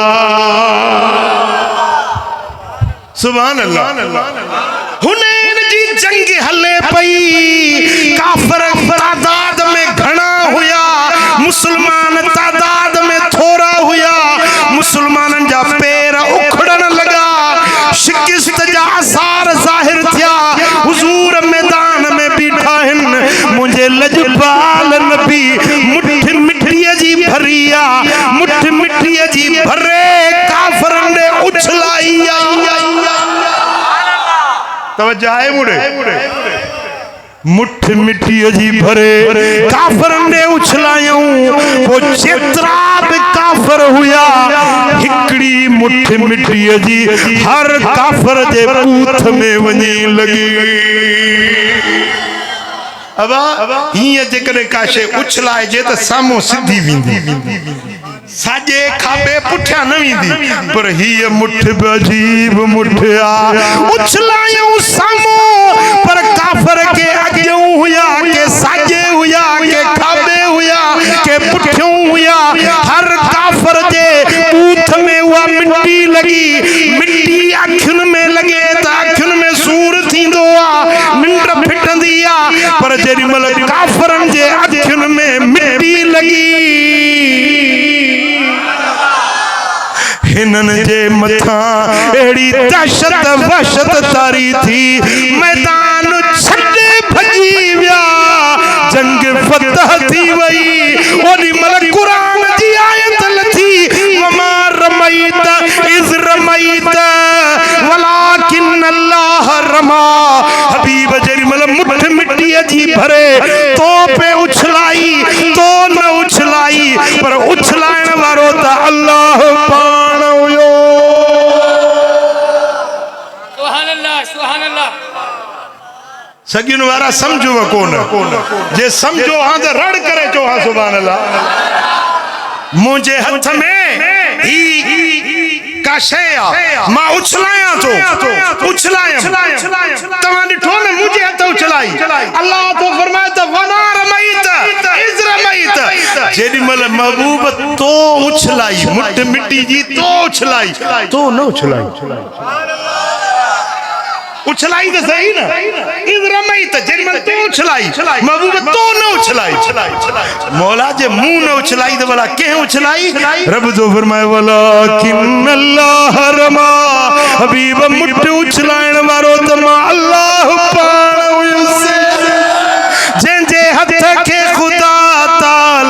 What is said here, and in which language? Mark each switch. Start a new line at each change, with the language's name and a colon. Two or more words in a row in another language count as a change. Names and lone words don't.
Arabic: سبحان الله
Sindhi: हुनैन जी जंग हले पई काफर तादाद में घना हुया मुसलमान तादाद में थोड़ा हुया मुसलमानन जा पैर उखड़न लगा शिकस्त जा आसार जाहिर थिया हुजूर मैदान में बीठा हिन मुझे लजपाल नबी मुठ मिट्टीअ जी भरिया मुठ मिट्टीअ जी भरे काफरन ने उछलाइया तवज्जो है मुड़े मुठ मिट्टी जी भरे काफर ने उछलायूं वो जेतरा भी काफर हुया हिकड़ी मुठ मिट्टी जी हर काफर जे पूथ में वनी लगी अबा हिय जेकरे काशे उछलाए जे त सामो सिधी विंदी साजे खाबे पुठिया न विंदी पर हिय मुठ अजीब मुठिया उछलायूं सामो पर काफर के अगियों हुया के साजे हुया के खाबे हुया के पुठियों हुया हर काफर जे पूथ में हुआ मिट्टी लगी मिट्टी अखिन में लगे त अखिन में सूर थींदो आ निंड फिटंदी आ पर जेडी मल काफरन जे अखिन में मिट्टी लगी हिनन जे मथा एड़ी दहशत वहशत तारी थी मैदान छड़े भजी विया जंग फतह थी वई ओनी मल कुरान जी आयत लथी
Arabic: وما رميت إذ رميت ولكن الله رمى
Sindhi: हबीब जेरी मल मुठ मिट्टी जी भरे तो पे उछलाई तो न उछलाई पर उछलाण वारो त अल्लाह पाण हुयो
Arabic: سبحان الله
Sindhi: सगिन वारा समझो कोन जे समझो हां त रड़ करे चो हां
Arabic: سبحان الله
Sindhi: मुझे हथ में ही का शया मां उछलाया तो उछलाया तवा डिठो न मुझे हथ उछलाई अल्लाह तो फरमाए त
Arabic: وما رميت إذ رميت
Sindhi: जेडी मल महबूब तो उछलाई मुठ मिट्टी जी तो उछलाई तो न उछलाई उछलाई तो सही ना
Arabic: إذ رميت
Sindhi: जेडी मल तो उछलाई महबूब तो न उछलाई मौला जे मुंह न उछलाई तो भला के उछलाई रब तो फरमाए
Arabic: ولكن الله رمى
Sindhi: हबीब मुठ उछलाण वारो त मां अल्लाह पाण हुयो जे जे हथ के खुदा ता